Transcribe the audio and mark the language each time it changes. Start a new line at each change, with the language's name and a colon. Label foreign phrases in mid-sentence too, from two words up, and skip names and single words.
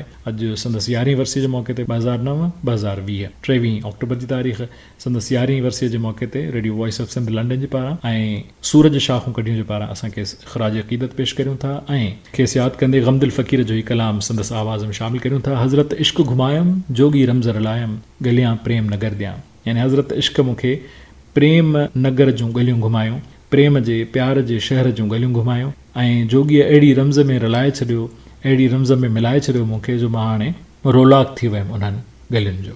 Sindhi: अॼु संदसि 11वीं वर्सी जे मौक़े ते 2009-2020 23 अक्टूबर जी तारीख़ संदसि 11वीं वर्सीअ जे मौक़े ते रेडियो वॉइस ऑफ सिंध लंडन जे पारां ऐं सूरज शाखूं कढियूं जे पारां असां खेसि ख़राज अक़ीदत पेश करियूं था ऐं खेसि यादि कंदे गमदिल फ़क़ीर जो ई कलाम संदसि आवाज़ में शामिल करियूं था।
Saraiki: حضرت عشق گھمایم جوگی رمز رلایم گلیاں پریم نگر ݙیاں,
Sindhi: यानी हज़रत इश्क मूंखे प्रेम नगर जूं गलियूं घुमायूं, प्रेम जे प्यार जे शहर जूं गलियूं घुमायूं ऐं जोगीअ अहिड़ी रमज़ में रलाए छॾियो, अहिड़ी रमज़ में मिलाए छॾियो मूंखे जो मां हाणे रोलाक थी वियुमि उन्हनि गलियुनि जो।